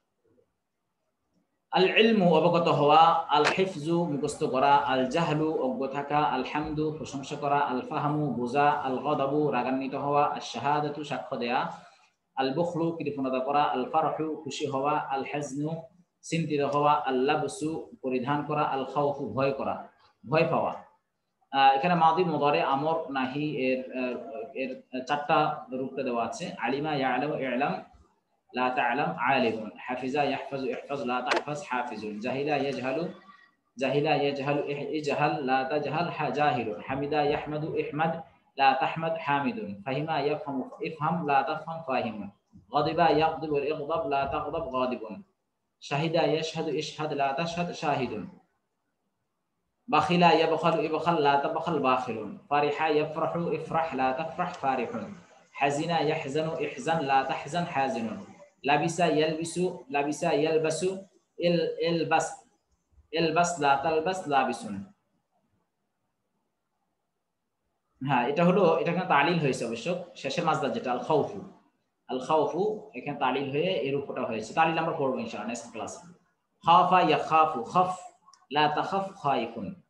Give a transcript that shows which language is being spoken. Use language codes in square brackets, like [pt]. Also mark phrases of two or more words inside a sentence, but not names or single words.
[ar] العلم [bn] অবগত হওয়া, [ar] الحفظ [bn] মুখস্থ করা, [ar] الجهل [bn] অজ্ঞ থাকা, [ar] الحمد [bn] প্রশংসা করা, [ar] الفهم [bn] বোঝা, [ar] الغضب [bn] রাগান্বিত হওয়া, [ar] الشهادة [bn] সাক্ষ্য দেয়া, [ar] البخل [bn] কৃপণতা করা, [ar] الفرح [bn] খুশি হওয়া, [ar] الحزن [bn] চিন্তিত হওয়া, [ar] اللبس [bn] পরিধান করা, [ar] الخوف [bn] ভয় করা ভয় পাওয়া। এখানে [ar] ماضي مضارع أمر نهي [bn] এর চারটা রূপে দেওয়া আছে। [ar] علم يعلم اعلم، لا تعلم عالم, حفظ يحفظ احفظ، لا تحفظ حافظ، جهل يجهل اجهل، لا تجهل جاهل، حمد يحمد احمد، لا تحمد حامد، فهم يفهم افهم، لا تفهم فاهم، غضب يغضب اغضب، لا تغضب غاضب، شهد يشهد اشهد، لا تشهد شاهد، بخل يبخل ابخل، لا تبخل باخل، فرح يفرح افرح، لا تفرح فارح، حزن يحزن احزن, لا تحزن حازن، لبس يلبس البس، لا تلبس لابس. [bn] হ্যাঁ, এটা হলো, এটা এখানে তালিল হয়েছে অবশ্য, শেষের মাজদার যেটা [ar] الخوف [bn] এখানে তালিল হয়ে এর উপরটা হয়েছে। তালিল আমরা পড়বো ইনশাআল্লাহ নেক্সট ক্লাসে। [ar] خاف يخاف خف، لا تخف خائف.